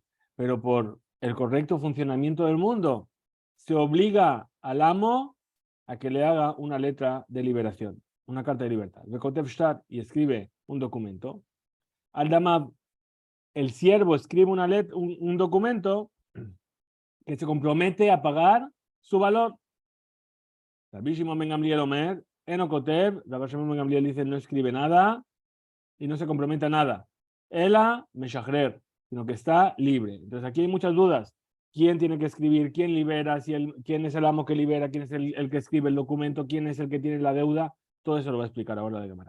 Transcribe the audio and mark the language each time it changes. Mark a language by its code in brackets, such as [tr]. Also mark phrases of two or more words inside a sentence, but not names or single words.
[es] Pero por el correcto funcionamiento del mundo, se obliga al amo a que le haga una letra de liberación, una carta de libertad. [he] וכותב שטר, [es] y escribe un documento. Aldamab, el siervo escribe un documento que se compromete a pagar su valor. Rabbi Shimon ben Gamliel [he] אומר אינו כותב, [es] Rabbi Shimon ben Gamliel dice: no escribe nada y no se compromete a nada. [he] אלא משחרר, [es] sino que está libre. Entonces aquí hay muchas dudas. ¿Quién tiene que escribir? ¿Quién libera? ¿Quién es el amo que libera? ¿Quién es el que escribe el documento? ¿Quién es el que tiene la deuda? Todo eso lo va a explicar ahora la Gemara.